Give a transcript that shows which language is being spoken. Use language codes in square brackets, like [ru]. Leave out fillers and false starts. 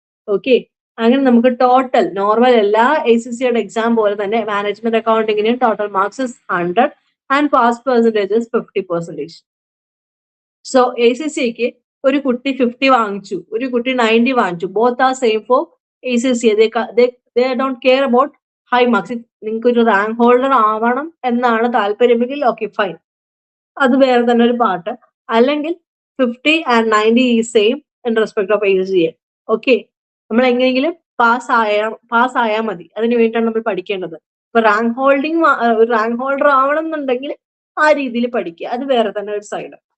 [ml] Okay, അങ്ങനെ നമുക്ക് total normal എല്ലാ ACCയുടെ എക്സാം പോലെ തന്നെ management അക്കൗണ്ടിങ്ങിന് total marks 100 and pass percentage 50%. So ACCക്ക് ഒരു കുട്ടി 50 വാങ്ങിച്ചു, ഒരു കുട്ടി 90 വാങ്ങിച്ചു. [en] Both are same for ACC. They don't care about high marks. [ml] നിങ്ങൾക്ക് ഒരു റാങ്ക് ഹോൾഡർ ആവണം എന്നാണ് താല്പര്യമെങ്കിൽ ഓക്കെ ഫൈൻ, അത് വേറെ തന്നെ ഒരു പാർട്ട്. [en] അല്ലെങ്കിൽ 50 ആൻഡ് 90 ഈ same in respect of ACCA. [ml] Okay, നമ്മൾ എങ്ങനെയെങ്കിലും പാസ് ആയാൽ മതി. അതിന് വേണ്ടിയിട്ടാണ് നമ്മൾ പഠിക്കേണ്ടത്. ഇപ്പൊ റാങ്ക് ഹോൾഡർ ആവണം എന്നുണ്ടെങ്കിൽ ആ രീതിയിൽ പഠിക്കുക, അത് വേറെ തന്നെ ഒരു സൈഡ്.